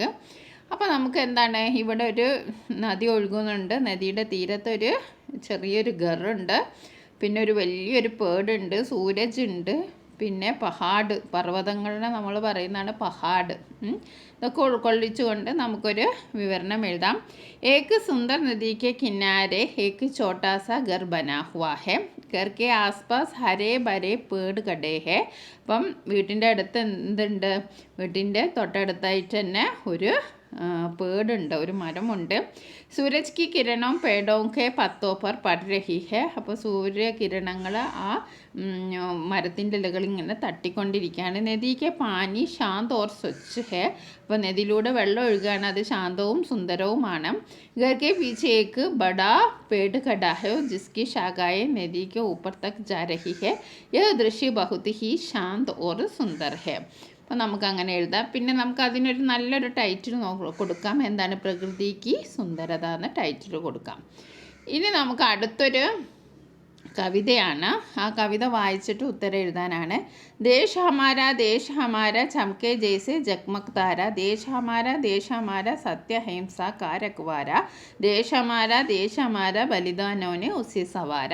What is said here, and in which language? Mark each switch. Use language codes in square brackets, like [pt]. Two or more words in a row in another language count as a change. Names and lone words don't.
[ml] അപ്പോൾ നമുക്ക് എന്താണ്, ഇവിടെ ഒരു നദി ഒഴുകുന്നുണ്ട്, നദിയുടെ തീരത്തൊരു ചെറിയൊരു ഗറുണ്ട്, പിന്നെ ഒരു വലിയൊരു പേടുണ്ട്, സൂരജ് ഉണ്ട്, പിന്നെ പഹാഡ്, പർവ്വതങ്ങളെ നമ്മൾ പറയുന്നതാണ് പഹാഡ്. ഇതൊക്കെ ഉൾക്കൊള്ളിച്ചുകൊണ്ട് നമുക്കൊരു വിവരണം എഴുതാം. [hi] एक सुंदर नदी के किनारे एक छोटा सा घर बना हुआ है, घर के आसपास हरे भरे पेड़ खड़े हैं. [ml] അപ്പം വീട്ടിൻ്റെ അടുത്ത് എന്തുണ്ട്, വീട്ടിൻ്റെ തൊട്ടടുത്തായിട്ട് തന്നെ ഒരു പേടുണ്ട്, ഒരു മരമുണ്ട്. [hi] सूरज की किरणों पेड़ों के पत्तों पर पड़ रही है. [ml] അപ്പോൾ സൂര്യകിരണങ്ങൾ ആ മരത്തിൻ്റെ ഇലകൾ ഇങ്ങനെ തട്ടിക്കൊണ്ടിരിക്കുകയാണ്. [hi] नदी का पानी शांत और स्वच्छ है. [ml] അപ്പോൾ നദിയിലൂടെ വെള്ളം ഒഴുകുകയാണ്, അത് ശാന്തവും സുന്ദരവുമാണ്. [hi] घर के पीछे एक बड़ा पेड़ खड़ा है जिसकी शाखाएं नदी के ऊपर तक जा रही है. यह दृश्य बहुत ही शांत और सुंदर है. [ml] അപ്പോൾ നമുക്ക് അങ്ങനെ എഴുതാം. പിന്നെ നമുക്ക് അതിനൊരു നല്ലൊരു ടൈറ്റിൽ കൊടുക്കാം. എന്താണ്, പ്രകൃതിക്ക് സുന്ദരത എന്ന ടൈറ്റിൽ കൊടുക്കാം. ഇനി നമുക്ക് അടുത്തൊരു കവിതയാണ്. ആ കവിത വായിച്ചിട്ട് ഉത്തരം എഴുതാനാണ്. [hi] देश हमारा चमके जैसे जगमग तारा, देश हमारा सत्यहिंसा का रखवाला, देश हमारा बलिदानोंने उसी संवारा.